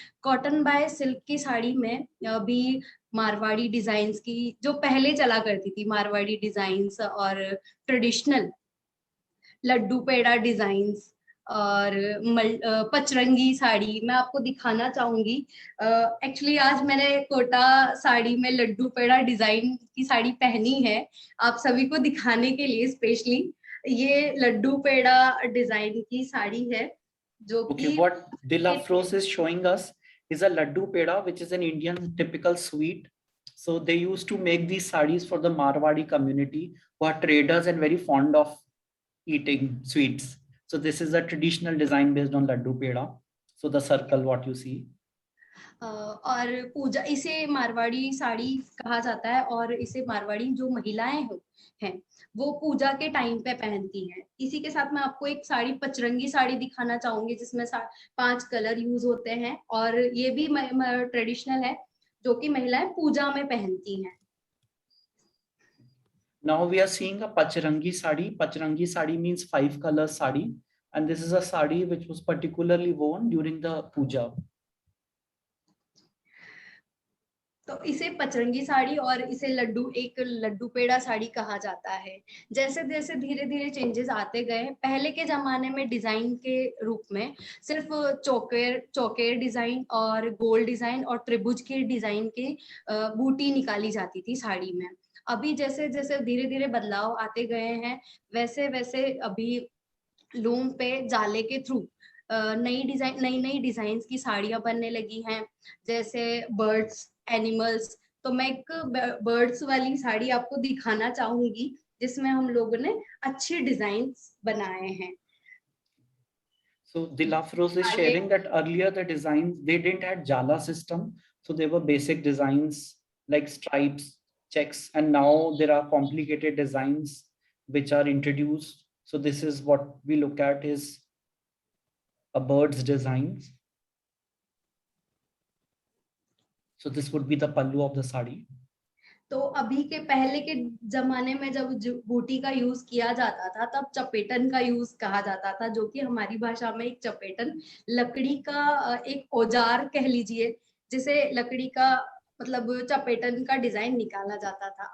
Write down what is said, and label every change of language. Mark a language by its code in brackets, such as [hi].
[hi] Cotton bye silk की साड़ी में अभी मारवाड़ी डिजाइन्स की जो पहले चला करती थी, मारवाड़ी डिजाइन्स और ट्रेडिशनल लड्डू पेड़ा डिजाइन्स और पचरंगी साड़ी मैं आपको दिखाना चाहूंगी। एक्चुअली आज मैंने कोटा साड़ी में लड्डू पेड़ा डिजाइन की साड़ी पहनी है, आप सभी को दिखाने के लिए स्पेशली। ये लड्डू पेड़ा डिजाइन की साड़ी है जो कि [en] what Dil Afroz is showing us is a laddu peda, which is an Indian typical sweet. So they used to make these sarees for the Marwadi community, who are traders and very fond of eating sweets. So this is a traditional design based on laddu peda. So the circle what you see. [hi] और पूजा, इसे मारवाड़ी साड़ी कहा जाता है और इसे मारवाड़ी जो महिलाएं हैं वो पूजा के टाइम पे पहनती हैं। इसी के साथ मैं आपको एक साड़ी, पचरंगी साड़ी दिखाना चाहूंगी जिसमें 5 कलर यूज होते हैं और ये भी ट्रेडिशनल है जो कि महिलाएं पूजा में पहनती हैं। [en] Now we are seeing a Pachrangi sari. Pachrangi sari means 5 color sari, and this is a sari which was particularly worn during the puja. [hi] तो इसे पचरंगी साड़ी और इसे लड्डू पेड़ा साड़ी कहा जाता है। जैसे जैसे धीरे धीरे चेंजेस आते गए, पहले के जमाने में डिजाइन के रूप में सिर्फ चौकेर डिजाइन और गोल डिजाइन और त्रिभुज के डिजाइन की बूटी निकाली जाती थी साड़ी में। अभी जैसे जैसे धीरे धीरे बदलाव आते गए हैं, वैसे वैसे अभी लूम पे जाले के थ्रू नई डिजाइन की साड़ियां बनने लगी हैं, जैसे बर्ड्स, एनिमल्स। तो मैं एक बर्ड्स वाली साड़ी आपको दिखाना चाहूंगी जिसमें हम लोगों ने अच्छे डिजाइन्स बनाए हैं। [en] So Dil Afroz is sharing that earlier the designs, they didn't have jala system, so they were basic designs like stripes, checks, and now there are complicated designs which are introduced. So this is what we look at is a bird's designs. So this would be the pallu of the sari. [hi] तो अभी के पहले के जमाने में जब बूटी का यूज किया जाता था तब चपेटन का यूज कहा जाता था, जो कि हमारी भाषा में एक चपेटन लकड़ी का एक औजार कह लीजिए, जिसे लकड़ी का मतलब चपेटन का डिजाइन निकाला जाता था।